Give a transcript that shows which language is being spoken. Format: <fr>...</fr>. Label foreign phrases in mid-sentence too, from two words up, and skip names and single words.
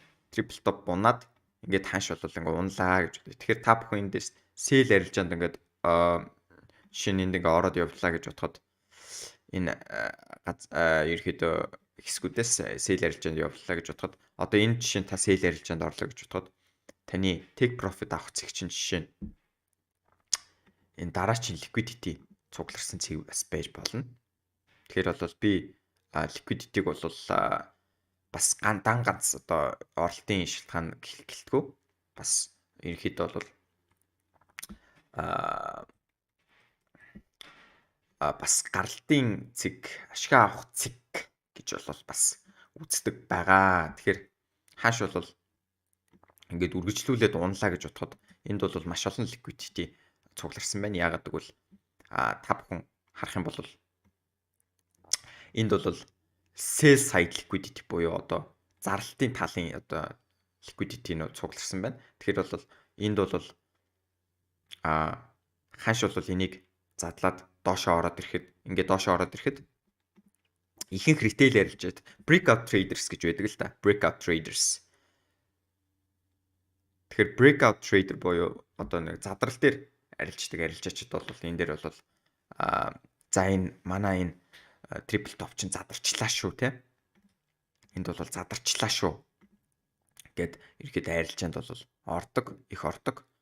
<en>Triple top</en> <mn>унаад ингээд ханш бол ингээд унлаа гэж бодъё. Тэгэхээр та бүхэн эндээс sell арилжаанд ингээд шинэ энд ингээд ороод явлаа гэж бодоход энэ ерөнхийдөө хэсгүүдээс sell арилжаанд явлаа гэж бодоход одоо энэ жишээ нь та sell арилжаанд орлоо гэж бодоход таны</mn> <en>take profit</en> <mn>авах цэг чинь жишээ нь энэ дараачийн liquidity цугларсан цэг бас байж болно. Тэгэхээр бол би liquidity-г бол бас ганц одоо оролтын шилтгаан гэлтгүү бас ерөнхийдөө бол бас гаралтын цэг ашиг авах цэг гэж бол бас үздэг байгаа. Тэгэхээр хааш бол ингээд үргэлжлүүлээд унлаа гэж бодоход энд бол маш олон liquidity цугларсан байна. Яагаад гэвэл та бүхэн харах юм бол энд бол</mn> <en>sell side liquidity</en> <mn>буюу одоо зарлалтын талын одоо liquidity нөө цугларсан байна. Тэгэхээр бол энд бол ханш бол энийг задлаад доошоо ороод ирэхэд ихэнх retail арилжаад</mn> <en>breakout traders</en> <mn>гэж байдаг л да.</mn> <en>Breakout traders.</en> <mn>Тэгэхээр</mn> <en>breakout trader</en> <mn>буюу одоо нэг задрал дээр арилждаг арилжаачид бол энэ дээр бол за энэ манай энэ</mn> <en>triple top</en> <mn>чинь задарчлаа шүү те. Энд бол задарчлаа шүү гэд ерөөд арилжаанд бол их ордог.</mn>